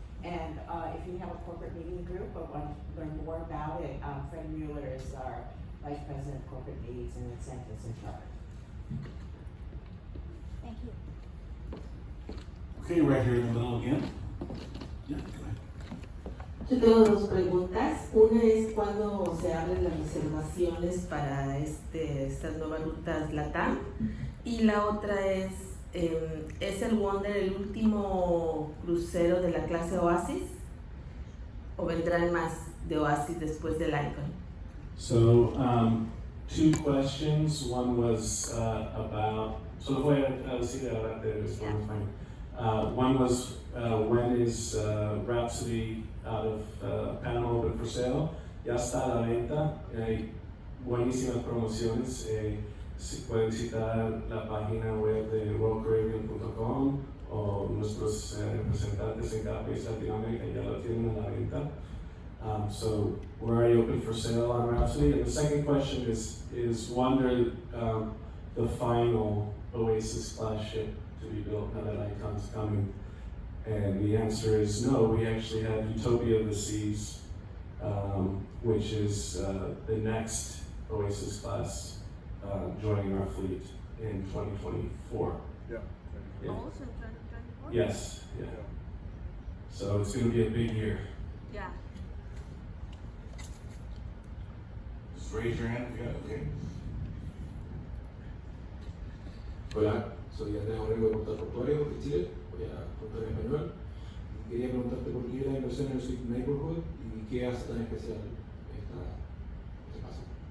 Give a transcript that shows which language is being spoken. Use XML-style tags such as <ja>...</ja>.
<en>And if you have a corporate meeting group or want to learn more about it, Fred Mueller is our Vice President of Corporate Meetings and Incentives and Charter. Thank you. Okay, right here in the middle again. Yeah, go ahead.</en> <es>Yo tengo dos preguntas. Una es cuándo se abren las reservaciones para estas nuevas rutas LATAM. Y la otra es el Wonder el último crucero de la clase Oasis? ¿O vendrán más de Oasis después del Icon?</es> <en>So, 2 questions. One was about, so</en> <es>lo voy a decir ahora te respondo.</es> <en>One was when is Rhapsody out of Panama open for sale?</en> <es>Ya está a la venta. Hay buenísimas promociones. Si pueden visitar la página web de royalcaribbean.com o nuestros representantes en cada país de Latinoamérica ya lo tienen a la venta.</es> <en>So we're already open for sale on Rhapsody. And the second question is Wonder the final Oasis class ship to be built now that Icon's coming? And the answer is no. We actually have Utopia of the Seas, which is the next Oasis class joining our fleet in 2024. Yeah. Yeah. Also 2024? Yes, yeah. So it's going to be a big year. Yeah. Just raise your hand if you got it, okay.</en> <es>Hola, soy Andrés Moreno de Portal Portuario de Chile, voy a contar en español. Quería preguntarte por qué la inversión en el Sweet Neighborhood y qué hace tan especial este paso.</es>